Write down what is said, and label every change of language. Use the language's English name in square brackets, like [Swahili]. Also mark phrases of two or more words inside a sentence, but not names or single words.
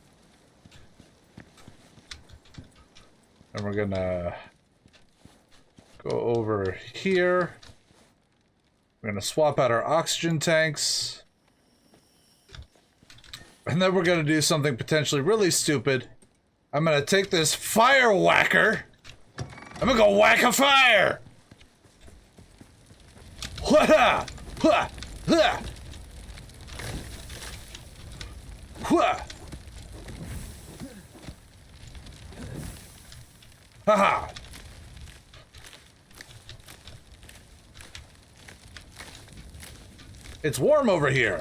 [English] And we're gonna go over here. We're gonna swap out our oxygen tanks. And then we're gonna do something potentially really stupid. I'm gonna take this fire whacker. I'm gonna go whack a fire! Hua-ha! Hua! Hua! Hua! Ha-ha! It's warm over here.